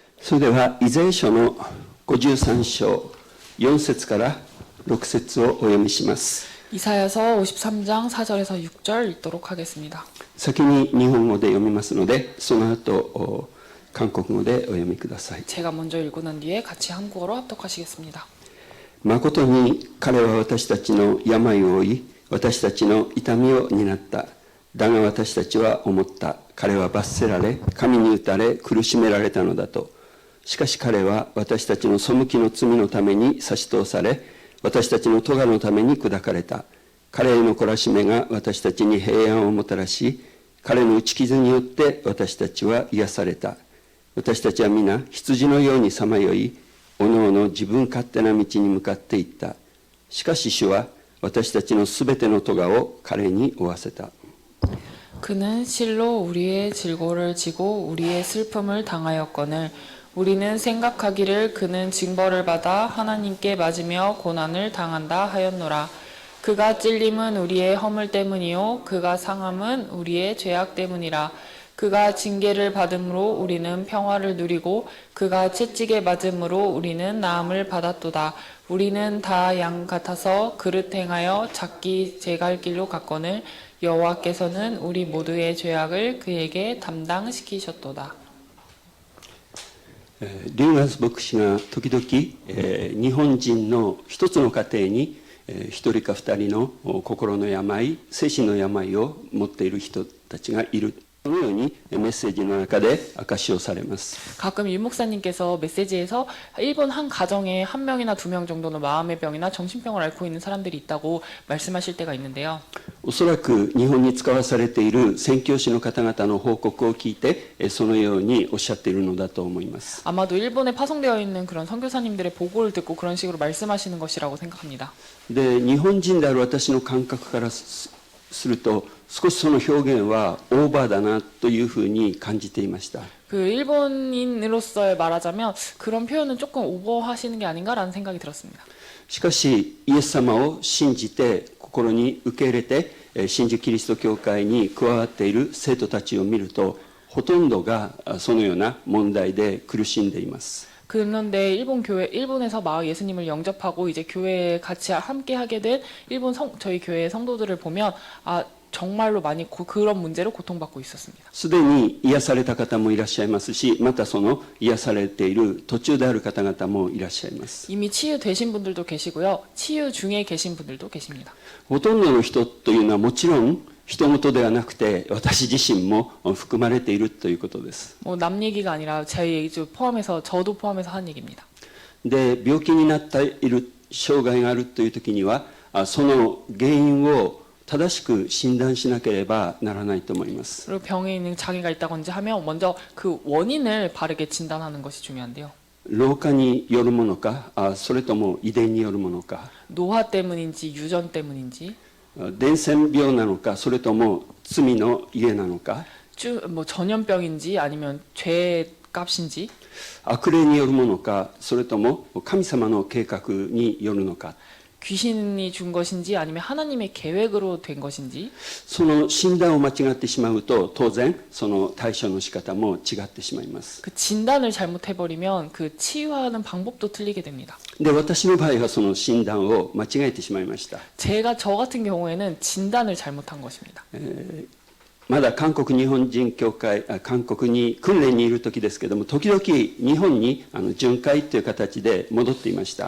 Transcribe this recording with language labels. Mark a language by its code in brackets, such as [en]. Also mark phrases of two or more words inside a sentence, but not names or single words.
[ja] それではイザヤ書の53章4節から6節をお読みします。 [ko] 이사야서 53장 4절에서 6절 읽도록 하겠습니다. [ja] 先に日本語で読みますので、その後韓国語でお読みください。 [ko] 제가 먼저 읽고 난 뒤에 같이 한국어로 합독하시겠습니다. [ja] 誠に彼は私たちの病を負い、私たちの痛みを担った。だが私たちは思った。彼は罰せられ、神に打たれ、苦しめられたのだと。しかし彼は私たちの背きの罪のために差し通され、私たちの咎のために砕かれた。彼への懲らしめが私たちに平安をもたらし、彼の打ち傷によって私たちは癒された。私たちは皆羊のようにさまよい、おのおの自分勝手な道に向かっていった。しかし主は私たちのすべての咎を彼に負わせた。 [ko] 그는 실로 우리의 질고를 지고 우리의 슬픔을 당하였거늘 우리는 생각하기를 그는 징벌을 받아 하나님께 맞으며 고난을 당한다 하였노라. 그가 찔림은 우리의 허물 때문이요 그가 상함은 우리의 죄악 때문이라. 그가 징계를 받음으로 우리는 평화를 누리고 그가 채찍에 맞음으로 우리는 나음을 받았도다. 우리는 다 양 같아서 그릇 행하여 작기 제 갈 길로 갔거늘 여호와께서는 우리 모두의 죄악을 그에게 담당시키셨도다. [ja] リュウガス牧師が時々、日本人の一つの家庭に一人か二人の心の病、精神の病を持っている人たちがいる。このようにメッセージの中で証しをされます。 [ko] 가끔 유 목사님께서 메시지에서 일본 한 가정에 한 명이나 두 명 정도는 마음의 병이나 정신병을 앓고 있는 사람들이 있다고 말씀하실 때가 있는데요. [ja] おそらく日本に使わされている宣教師の方々の報告を聞いてそのようにおっしゃっているのだと思います。 [ko] 아마도 일본에 파송되어 있는 그런 선교사님들의 보고를 듣고 그런 식으로 말씀하시는 것이라고 생각합니다. [ja] で、日本人である私の感覚からすると少しその表現はオーバーだなというふうに感じていました。 [ko] 그 일본인으로서 말하자면 그런 표현은 조금 오버하시는 게 아닌가라는 생각이 들었습니다. [ja] しかしイエス様を信じて心に受け入れて真珠キリスト教会に加わっている生徒たちを見るとほとんどがそのような問題で苦しんでいます。 [ko] 그런데 일본에서 예수님을 영접하고 이제 교회에 같이 함께 하게 된 저희 교회의 성도들을 보면 정말로 많이 그런 문제로 고통받고 있었습니다. [ja] すでに癒された方もいらっしゃいますし、またその癒されている途中である方々もいらっしゃいます。 [ko] 이미 치유되신 분들도 계시고요. 치유 중에 계신 분들도 계십니다. [ja] ほとんどの人というのはもちろん人事ではなくて私自身も含まれているということです。 [ko] 남 얘기가 아니라 제 얘기 포함해서 저도 포함해서 한 얘기입니다. [ja] で、病気になっている障害があるという時にはその原因を正しく診断しなければならないと思います。 [ko] 그리고 병에 있는 장애가 있다든지 하면 먼저 그 원인을 바르게 진단하는 것이 중요한데요. [ja] 老化によるものか、それとも遺伝によるものか、 [ko] 노화 때문인지 유전 때문인지 [ja] 伝染病なのか、それとも罪の家なのか、 [ko] 전염병인지 아니면 죄값인지 [ja] 悪霊によるものか、それとも神様の計画によるのか、 [ko] 귀신이 준 것인지 아니면 하나님의 계획으로 된 것인지 [ja] その診断を間違ってしまうと当然その対処の仕方も違ってしまいます。 [ko] 그 진단을 잘못해버리면 그 치유하는 방법도 틀리게 됩니다. [ja] で、私の場合はその診断を間違えてしまいました。 [ko] 저 같은 경우에는 진단을 잘못한 것입니다. [ja] まだ韓国日本人協会、韓国に訓練にいる時ですけども、時々日本に巡回という形で戻っていました。